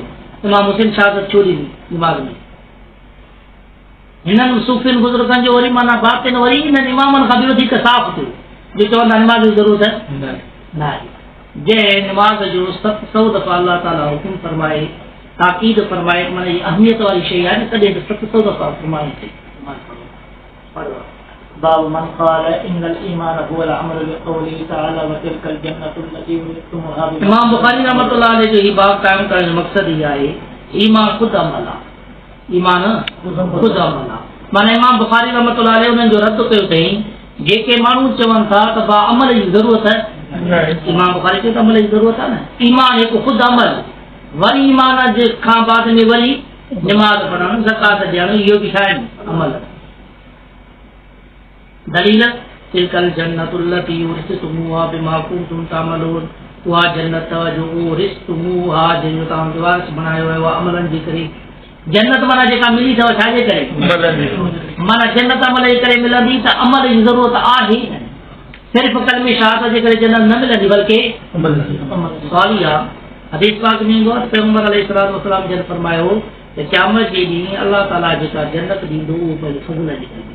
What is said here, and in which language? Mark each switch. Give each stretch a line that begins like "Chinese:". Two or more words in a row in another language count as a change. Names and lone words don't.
Sindhi: इमाम हुसैन शहादत छो ॾिनी निमाज़ में? हिननि सूफ़ियुनि बुज़ुर्गनि जो वरी माना बातिन वरी इन्हनि इमामनि खां बि वधीक साफ़ थियो, जो चवंदा निमाज़ जी ज़रूरत न आहे। जंहिं निमाज़ जो 700 दफ़ा अल्लाह ताला हुकुम फरमाए, ताक़ीद फरमाए, माना इहा अहमियत वारी शइ आहे न, तॾहिं त 700 दफ़ा फरमाए थी पढ़ो।
Arabic: باب من قال إن الإيمان هو العمل لقوله تعالى وتلك الجنة التي أورثتموها.
Sindhi: इमाम बुखारी
Arabic: رحمة الله عليه
Sindhi: जो ही बाब कायम करण जो मक़सद ई आहे ईमान ख़ुद अमल आहे, ईमान ख़ुद अमल आहे। माना इमाम बुखारी
Arabic: رحمة الله عليه
Sindhi: उन्हनि जो रद्द कयो अथई जेके माण्हू चवनि था त बा अमल जी ज़रूरत आहे। इमाम बुखारी चयो त अमल जी ज़रूरत आहे न, ईमान हिकु ख़ुद अमल, वरी ईमान जे खां बाद में वरी निमाज़ पढ़णु, ज़कात ॾियणु, इहो बि छा आहे?
Arabic: عمل. دليل تلك الجنة التي أورثتموها بما كنتم تعملون,
Sindhi: उहा जन्नत जो उरिस्तमुहा जंहिंजो तव्हांखे वारिस बणायो वियो आहे अमलनि जे करे। जन्नत माना जेका मिली अथव छाजे करे? माना जन्नत अमल जे करे मिलंदी, त अमल जी ज़रूरत आहे। सिर्फ़ कलमे शहादत जे करे जन्नत न मिलंदी, बल्कि सवाल आहे हदीस पाक में ईंदो आहे त पैगंबर
Arabic: عليه الصلاة والسلام
Sindhi: जन फरमायो त क़यामत जे ॾींहुं अल्लाह ताला जेका जन्नत ॾींदो उहो पंहिंजे फज़ल जे करे।